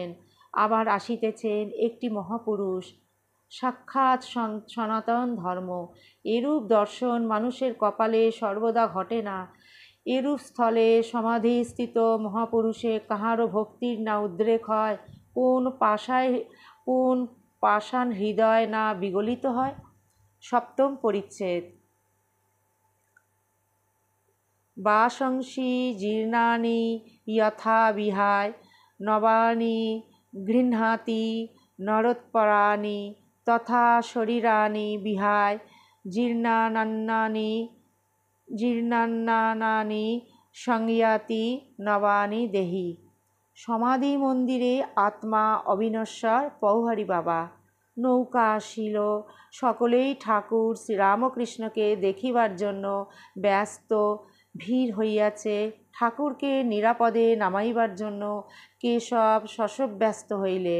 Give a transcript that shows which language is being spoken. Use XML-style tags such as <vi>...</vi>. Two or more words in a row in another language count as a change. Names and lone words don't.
<bn>আবার আসিতেছেন একটি মহাপুরুষ, সাক্ষাৎ সনাতন ধর্ম। এরূপ দর্শন মানুষের কপালে সর্বদা ঘটে না। এরূপ স্থলে সমাধিস্থিত মহাপুরুষে কাহারও ভক্তির না উদ্রেক হয়? কোন পাষাণ হৃদয় না বিগলিত হয়? 7ম পরিচ্ছেদ।</bn> <sa>বাসংসি জীর্ণানি যথা বিহায়, নবানি গৃহ্ণাতি নরোৎপরাণি, তথা শরীরানি বিহায় জীর্ণান্নানি সংয়াতি নবানি দেহি।</sa> <bn>সমাধি মন্দিরে আত্মা অবিনশ্বর পৌহারি বাবা। নৌকা আসিল, সকলেই ঠাকুর শ্রীরামকৃষ্ণকে দেখিবার জন্য ব্যস্ত, ভিড় হইয়াছে। ঠাকুরকে নিরাপদে নামাইবার জন্য কেশব শশব্যস্ত হইলেন।</bn>